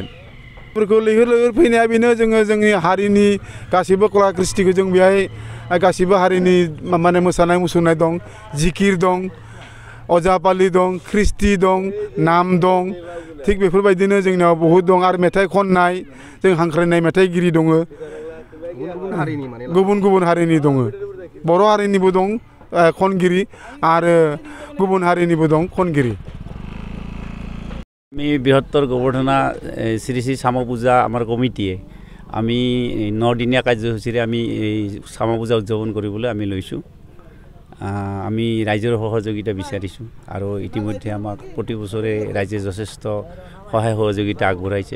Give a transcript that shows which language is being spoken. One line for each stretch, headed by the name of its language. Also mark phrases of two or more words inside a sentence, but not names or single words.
Bodo: फोरखौ लैहोर लैहोर फैनाया बेनो, जोङो जोंनि हारिनि गासिबो कला कृष्टिखौ जों बेहाय गासिबो हारिनि माने मोसानाय मुसुरनाय दं, जिकिर दं, अजापालि दं, ख्रिस्टि दं, नाम दं। थिग बेफोरबायदिनो जोंनियाव बहुद दं आरो मेथाइ खननाय, जों हांख्रायनाय मेथाइगिरि दङ। गुबुन गुबुन हारिनि दङ। बर' हारिनिबो दं खनगिरि आरो गुबुन हारिनिबो दं खनगिरि।
Assamese: আমি বৃহত্তৰ গৱৰ্ধনা শ্ৰী শ্ৰী শ্যামা পূজা আমাৰ কমিটিয়ে আমি 9 দিনীয়া কাৰ্যসূচীৰে আমি এই শ্যামা পূজা উদযাপন কৰিবলৈ আমি লৈছোঁ। আমি ৰাইজৰ সহযোগিতা বিচাৰিছোঁ আৰু ইতিমধ্যে আমাক প্ৰতি বছৰে ৰাইজে যথেষ্ট সহায় সহযোগিতা আগবঢ়াইছে।